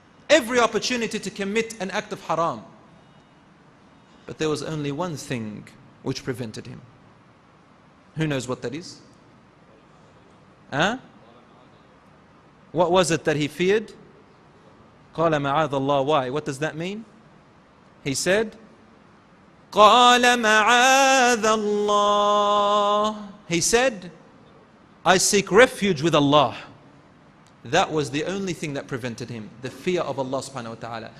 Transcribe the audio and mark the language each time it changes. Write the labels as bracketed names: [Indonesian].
[English] Every opportunity to commit an act of haram. But there was only one thing which prevented him. Who knows what that is? Huh? What was it that he feared? [Arabic] قَالَ مَعَاذَ اللَّهِ. [English] Why? What does that mean? He said, [Arabic] قَالَ مَعَاذَ اللَّهِ. [English] He said, I seek refuge with Allah. That was the only thing that prevented him, the fear of Allah subhanahu wa ta'ala.